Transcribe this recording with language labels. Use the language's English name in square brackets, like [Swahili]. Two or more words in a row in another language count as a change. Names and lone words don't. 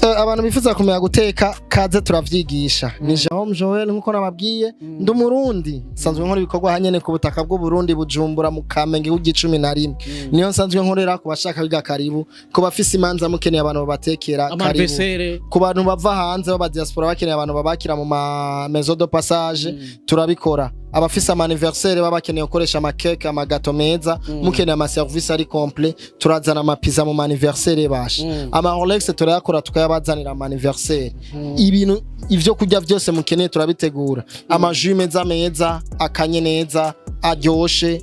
[Rundi] abantu bifuza kumenya guteka kaze turavyigisha ni Jerome Joel nkuko nababwiye ndi umurundi sanzwe nkora ibikorwa hanyene ku butaka bw'u Burundi Bujumbura mu Kamenge u11 niyo sanzwe nkorera ku bashaka biga karibu ku bafise imanza mukeneye abantu babatekera karibu ku bantu bava hanze baba diaspora bakeneye abantu babakira mu [French] maison de passage [Rundi] turabikora abafise anniversaire babakeneye gukoresha amakeke amagato meza mukeneye ama service ari complet turazana amapizza mu anniversaire bashe ama Rolex turayakora tukayabazanira mu anniversaire ibintu ivyo kurya byose mukeneye turabitegura amajus meza akanye neza aryoshe